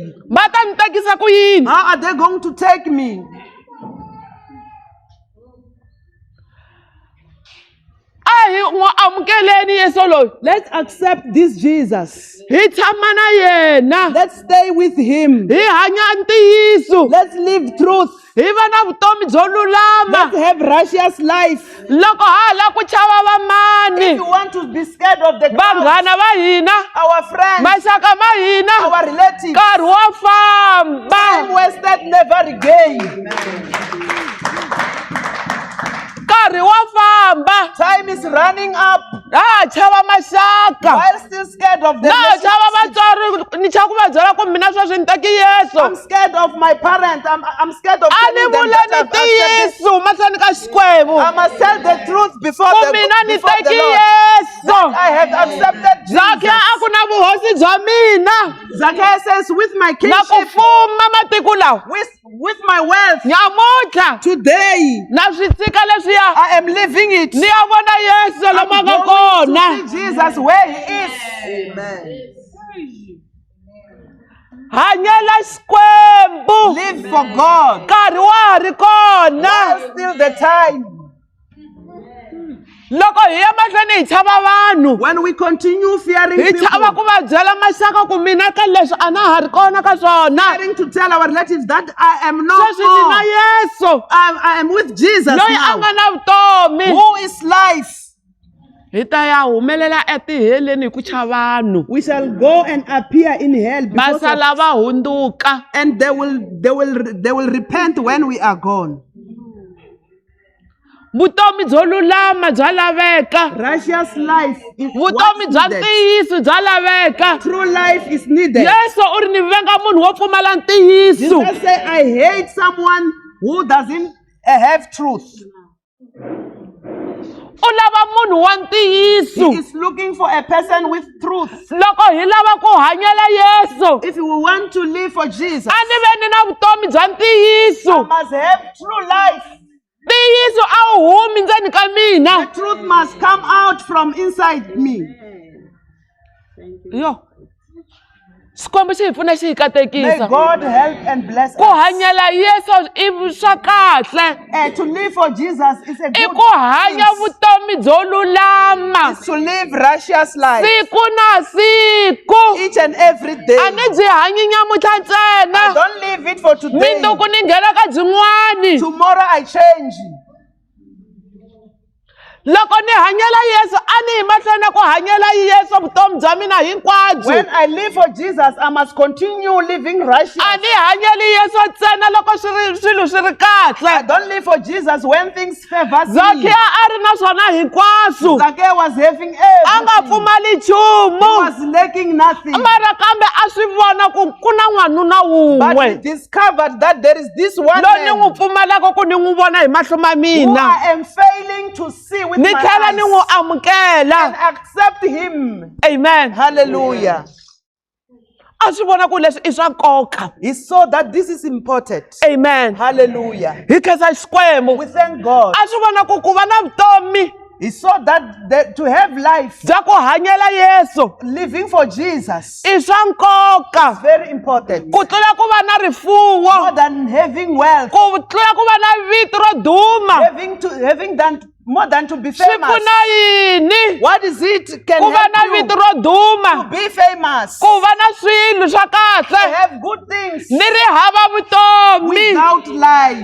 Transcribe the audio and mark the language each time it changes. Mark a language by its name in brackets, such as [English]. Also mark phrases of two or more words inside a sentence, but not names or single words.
[Tsonga] Va ta ni tekisa ku yini? [English] How are they going to take me? [Tsonga] A hi n'wi amukeleni Yesu loyi. [English] Let's accept this Jesus. [Tsonga] Hi tshama na yena. [English] Let's stay with him. [Tsonga] Hi hanya ntiyiso. [English] Let's live truth. [Tsonga] Hi va na vutomi byo [English] Let's [Tsonga] lulama. [English] have righteous life. [Tsonga] Loko ha la ku chava va [English] If [Tsonga] mani. [English] you want to be scared of the crowd, [Tsonga] Vanghana va hina. [English] our friends, [Tsonga] Maxaka ma hina. [English] our relatives, [Tsonga] Nkarhi wa [English] time [Tsonga] famba. [English] wasted, never regained. [Tsonga] Nkarhi wa famba. [English] Time is running up. [Tsonga] chava maxaka [English] while still scared of the [Tsonga] na chava [English] relationship. [Tsonga] vatswari ni chava ku va byela ku mina sweswi ni teki yesu [English] I'm scared of my parent. I'm scared of [Tsonga] a ni [English] telling them [Tsonga] vule [English] that [Tsonga] ni [English] I've accepted. [Tsonga] ntiyiso mahlweni ka xikwembu [English] I must tell the truth before [Tsonga] ku [English] the, [Tsonga] mina ni [English] before the [Tsonga] teki [English] Lord. [Tsonga] yesu [English] I have accepted [Tsonga] zakheya [English] Jesus. [Tsonga] a ku na vuhosi bya mina [English] Zacchaeus says, with my [Tsonga] na ku [English] kingship, [Tsonga] fuma matiko lawa [English] with my wealth, [Tsonga] nyamutlha [English] today [Tsonga] na swi tshika leswiya [English] I am living it. [Tsonga] ni ya vona yesu lomu a nga [English] I'm [Tsonga] kona [English] going to see Jesus where he is. Amen. [Tsonga] hanyela xikwembu [English] Live for God. [Tsonga] nkarhi wa ha ri kona [English] While still the time. [Tsonga] loko hi ya mahlweni hi chava vanhu [English] When we continue fearing [Tsonga] hi chava ku [English] people, [Tsonga] va byela maxaka ku mina ka leswi a na ha ri kona ka swona [English] fearing to tell our relatives that I am not [Tsonga] sweswi ni na [English] more. [Tsonga] yesu [English] I am with Jesus [Tsonga] loyi a nga [English] now. [Tsonga] na vutomi [English] Who is life? [Tsonga] hi ta ya humelela etiheleni hi ku cha vanhu [English] We shall go and appear in hell [Tsonga] va [English] because of, [Tsonga] sala va hunduka [English] and they will repent when we are gone. [Tsonga] vutomi byo lulama bya laveka [English] Righteous life is [Tsonga] vutomi [English] what's [Tsonga] bya [English] needed. [Tsonga] ntiyiso bya laveka [English] True life is needed. [Tsonga] yesu u ri ni venga munhu wo pfumala ntiyiso [English] Jesus say, I hate someone who doesn't have truth. [Tsonga] u lava munhu wa ntiyiso [English] He is looking for a person with truth. [Tsonga] loko hi lava ku hanyela yesu [English] If we want to live for Jesus, [Tsonga] a ni ve ni na vutomi bya [English] I [Tsonga] ntiyiso [English] must have true life. [Tsonga] ntiyiso a wu humi ndzeni ka mina [English] The truth must come out from inside me. [Tsonga] yo xikwembu xi hi pfuna xi hi [English] May [Tsonga] katekisa [English] God help and bless [Tsonga] ku [English] us. [Tsonga] hanyela yesu i swa kahle [English] To live for Jesus is a [Tsonga] i [English] good [Tsonga] ku hanya [English] thing. [Tsonga] vutomi byo lulama [English] Is to live righteous life [Tsonga] siku na siku [English] each and every day. [Tsonga] a ni byi hanyi nyamutlha ntsena [English] Don't leave it for today. [Tsonga] mindzuku ni nghena ka byin'wani [English] Tomorrow I change. [Tsonga] loko ni hanyela yesu a ni hi mahlweni ku hanyela yesu vutomi bya mina hinkwabyo [English] When I live for Jesus, I must continue living righteous. [Tsonga] a ni hanyeli yesu ntsena loko swilo swi ri [English] I [Tsonga] kahle [English] don't live for Jesus when things favor me. [Tsonga] zakheya a ri na swona hinkwaswo [English] Zacchaeus was having [Tsonga] a nga [English] everything. [Tsonga] pfumali [English] He [Tsonga] nchumu [English] was lacking nothing. [Tsonga] mara kambe a swi vona ku na n'wanuna [English] But he [Tsonga] wun'we [English] discovered that there is this one [Tsonga] loyi ni n'wi [English] man [Tsonga] pfumalaka ku ni n'wi vona hi mahlo ma [English] who [Tsonga] mina [English] I am failing to see with [Tsonga] ni [English] my [Tsonga] tlhela ni n'wi [English] eyes and [Tsonga] amukela [English] accept him. amen Hallelujah. [Tsonga] a swi vona ku leswi I swa nkoka [English] He saw that this is important. amen Hallelujah. [Tsonga] hi khensa xikwembu [English] We thank God. [Tsonga] a swi vona ku va na vutomi [English] He saw that to have life, [Tsonga] bya ku hanyela yesu [English] living for Jesus, [Tsonga] I swa nkoka [English] very important. [Tsonga] ku tlula ku va na rifuwo [English] More than having wealth, [Tsonga] ku tlula ku va na vito ro duma [English] having done more than to be [Tsonga] swi [English] famous. [Tsonga] pfuna yini [English] What is it can [Tsonga] ku va na [English] help [Tsonga] vito [English] you [Tsonga] ro duma [English] to be famous? [Tsonga] ku va na swilo swa [English] To [Tsonga] kahle [English] have good things [Tsonga] ni ri hava vutomi [English] without life,